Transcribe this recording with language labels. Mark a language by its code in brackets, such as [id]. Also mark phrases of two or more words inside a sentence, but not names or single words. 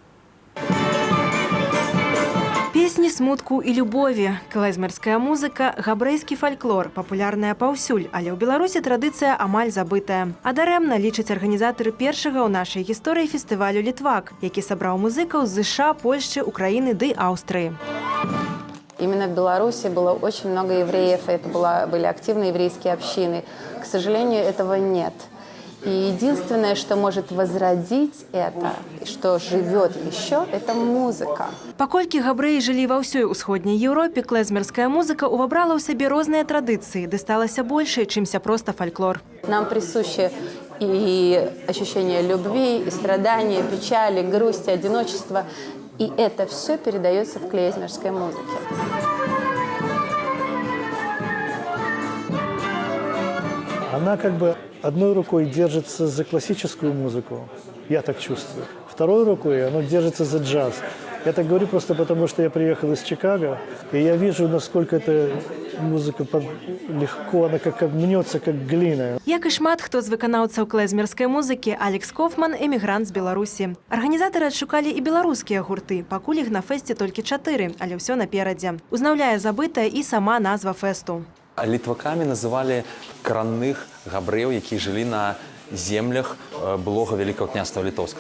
[be] Песні смутку і любові, клезмерская музыка, габрэйскі фальклор, папулярная паўсюль, але ў Беларусі традыцыя амаль забытая. А дарэмна лічаць арганізатары першага ў нашай гісторыі фестывалю «Літвак», які сабраў музыкаў з США, Польшчы, Украіны ды Аўстрыі. [ru] Именно в Беларуси было очень много евреев, это были активные еврейские общины. К сожалению, этого нет. И единственное, что может возродить это, что живет еще, это музыка. [be] Паколькі габрэі жылі ва ўсёй усходняй Еўропе, клезмерская музыка увабрала ў сабе розныя традыцыі, ды сталася большай, чымся проста фальклор. [ru] Нам присуще и ощущение любви, и страдания, печали, грусти, одиночества. И это все передается в клезмерской музыке. Она как бы одной рукой держится за классическую музыку, я так чувствую. Второй рукой она держится за джаз. Я так говорю просто потому, что я приехал из Чикаго, и я вижу, насколько эта музыка легко, она как мнется, как глина. [be] Як і шмат хто з выканаўцаў клезмерскай музыкі, Алекс Кофман – эмігрант з Беларусі. Арганізатары адшукалі і беларускія гурты, пакуль іх на фэсце толькі 4, але ўсё наперадзе. Узнаўляе забытая і сама назва фэсту. Літвакамі называлі каранных габрэяў, якія жылі на землях былога Вялікага княства Літоўска.